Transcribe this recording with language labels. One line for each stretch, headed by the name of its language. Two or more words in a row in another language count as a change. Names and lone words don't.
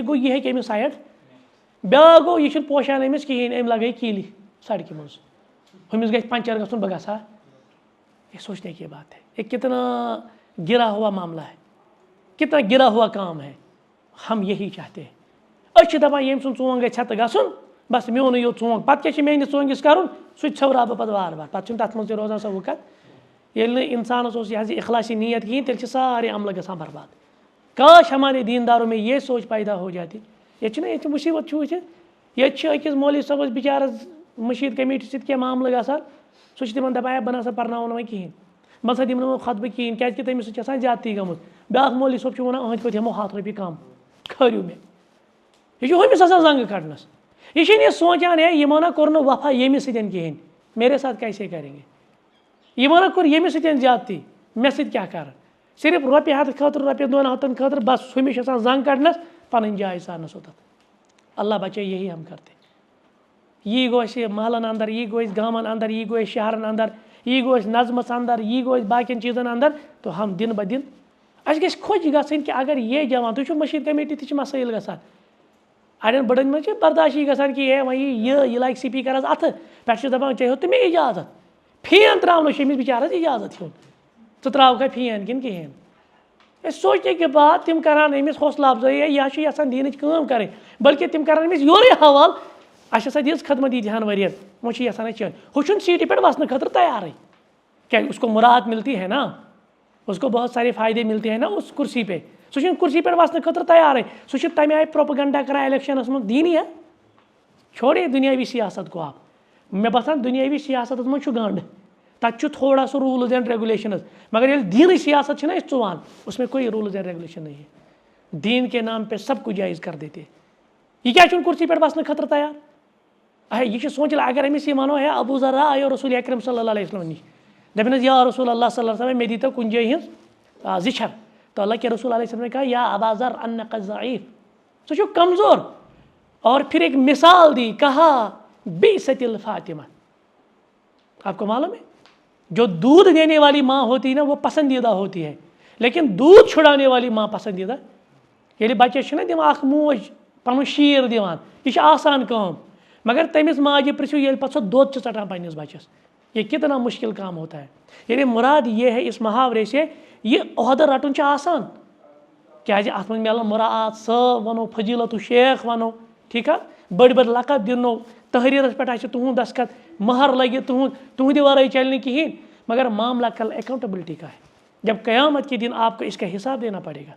Kashmiri: گوٚو یہِ ہیٚکہِ أمِس سایڈ. بیٛاکھ گوٚو یہِ چھُنہٕ پوشان أمِس کِہیٖنۍ، أمۍ لگٲے کیٖلی سڑکہِ منٛز، ہُمِس گژھِ پنچر گژھُن بہٕ گژھٕ ہا.
Urdu: یہ سوچنے کی بات ہے. یہ کتنا گرا ہوا معاملہ ہے، کتنا گرا ہوا کام ہے. ہم یہی چاہتے ہیں.
Kashmiri: أسۍ چھِ دپان ییٚمۍ سُنٛد ژوٚنٛگ گژھِ ہا تہٕ گژھُن بس میونُے یوت ژوٚنٛگ، پتہٕ کیٛاہ چھِ میٲنِس ژوٚنٛگِس کرُن سُہ تہِ ژھیوراو بہٕ پتہٕ وارٕ وارٕ. پتہٕ چھُنہٕ تتھ منٛز تہِ روزان سۄ وُکت. ییٚلہِ نہٕ اِنسانس اوس یہِ حظ یہِ اخلاصی نیت کِہیٖنۍ تیٚلہِ چھِ سارے عملہٕ گژھان برباد.
Urdu: کاش ہمارے دینداروں میں یہ سوچ پیدا ہو جاتی.
Kashmiri: ییٚتہِ چھُنہ ییٚتہِ مُصیبت چھُ وٕچھِتھ، ییٚتہِ چھِ أکِس مولوی صٲبس بِچارس مشیٖد کمیٹی سۭتۍ کینٛہہ معاملہٕ گژھان، سُہ چھُ تِمن دپان ہے بہٕ نسا پرناوو نہٕ وۄنۍ کِہیٖنۍ، بہٕ ہسا دِمہٕ نہٕ وۄنۍ خطبہٕ کِہیٖنۍ کیٛازِکہِ تٔمِس سۭتۍ چھِ آسان زیادتی گٔمٕژ. بیٛاکھ مولوی صٲب چھُ ونان أہٕنٛدۍ پٲٹھۍ ہٮ۪مو 100 رۄپیہِ کم، کھٲرِو مےٚ. یہ چھُ ہُمِس آسان زنٛگہٕ کڑنس. یہ چھُنہٕ یہِ سونچان ہے یِمو نہ کوٚر نہٕ وفا ییٚمِس سۭتۍ کِہیٖنۍ،
Urdu: میرے ساتھ کیسے کریں گے.
Kashmiri: یِمو نہ کوٚر ییٚمِس سۭتۍ زیادتی، مےٚ سۭتۍ کیٛاہ کرٕ. صرف رۄپیہِ ہتھ خٲطرٕ رۄپیہِ 2 ہتن خٲطرٕ بس ہُمِس چھِ آسان زنٛگ کڑنس، پنٕنۍ جاے ژارنس اوتتھ.
Urdu: اللہ بچے یہی ہم کرتے.
Kashmiri: یی گوٚو اَسہِ محلن اندر، یی گوٚو اَسہِ گامن اندر، یی گوٚو اَسہِ شہرن اندر، یی گوٚو اَسہِ نظمس اندر، یی گوٚو اَسہِ باقین چیٖزن اندر.
Urdu: تو ہم دن بہ دن
Kashmiri: اَسہِ گژھِ خۄش گژھٕنۍ کہ اگر یہ جوان تُہۍ چھُو مشیٖد کمیٹی تہِ چھِ مسٲیل گژھان. اڑٮ۪ن بڑٮ۪ن منٛز چھِ برداشی گژھان کہ ہے وۄنۍ یہِ لگہِ سپیٖکرس اتھٕ پٮ۪ٹھٕ چھِ دپان ژےٚ ہیوٚت نہٕ مےٚ اجازت. فین تراونس چھُ أمِس بِچارس اجازت ہیوٚن، ژٕ تراوکھا فین کِنہٕ کِہیٖنۍ. أسۍ
Urdu: سوچنے کے بعد
Kashmiri: تِم کران أمِس حوصلہٕ افضٲیی یہِ چھُ یژھان دیٖنٕچ کٲم کرٕنۍ، بلکہِ تِم کران أمِس یورے حوالہٕ اَسہِ ہسا دِژ خدمت ییٖتہن ؤرین، وۄنۍ چھُ یژھان اَسہِ چٲنۍ. ہُہ چھُنہٕ سیٖٹہِ پٮ۪ٹھ وسنہٕ خٲطرٕ تیارٕے،
Urdu: کیٛازِ اس کو مُراد ملتی ہے نا، اس کو بہت سارے فائدے ملتے ہیں نا اس کرسی پہ.
Kashmiri: سُہ چھُنہٕ کرسی پٮ۪ٹھ وسنہٕ خٲطرٕ تیارٕے. سُہ چھُ تمہِ آیہِ پروپگنڈا کران الیکشنس منٛز.
Urdu: دیٖنی ہے چھوڑے دُنیاوی سیاست کو آپ.
Kashmiri: مےٚ باسان دُنیاوی سیاستس منٛز چھُ گنٛڈ، تتہِ چھُ تھوڑا سا
English: rules and regulations,
Kashmiri: مگر ییٚلہِ دیٖنٕچ سیاست چھِ نا أسۍ ژُوان
Urdu: اس میں کوئی
English: rules and regulation
Urdu: نہیں ہے. دین کے نام پہ سب کچھ جائز کر دیتے.
Kashmiri: یہ کیٛازِ چھُنہٕ کرسی پٮ۪ٹھ وسنہٕ خٲطرٕ تیار. یہ چھُ سونچان اگر أمِس یہِ ونو ہے ابوٗ ذر آیو رسول اکرم
Arabic: صلی اللہ علیہ وسلم
Kashmiri: نِش، دپن حظ
Arabic: یا رسول اللہ صلی اللہ علیہ وسلم
Kashmiri: مےٚ دیٖتو کُنہِ جایہِ ہِنٛز زِچھر.
Urdu: تو اللہ کے رسول علیہ وسلم نے کہا
Arabic: یا ابا ذر انک ضعیف،
Kashmiri: ژٕ چھُکھ کمزور.
Urdu: اور پھر ایک مثال دی، کہا
Arabic: بئست الفاطمہ.
Urdu: آپ کو معلوم ہے جو دودھ دینے والی ماں ہوتی ہے نا وہ پسندیدہ ہوتی ہے، لیکن دودھ چھڑانے والی ماں پسندیدہ.
Kashmiri: ییٚلہِ بچس چھُنہ دِوان اکھ موج پنُن شیٖر دِوان، یہِ چھِ آسان کٲم، مگر تٔمِس ماجہِ پرژھِو ییٚلہِ پتہٕ سۄ دۄد چھِ ژٹان پننِس بچس،
Urdu: یہ کتنا مشکل کام ہوتا ہے. یعنی مراد یہ ہے اس محاورے سے
Kashmiri: یہ عہدٕ رٹُن چھُ آسان، کیٛازِ اتھ منٛز میلن مراعات، صٲب ونو، فضیلت شیخ ونو، ٹھیٖک ہا، بٔڑۍ بٔڑۍ لقب دِنو، تحریرس پٮ۪ٹھ آسہِ تُہُنٛد دستخط، مہر لگہِ تُہنٛدِ ورٲے چلہِ نہٕ کِہیٖنۍ.
Urdu: مگر معاملہ کل اکاؤنٹیبلٹی کا ہے. جب قیامت کے دن آپ کو اس کا حساب دینا پڑے گا.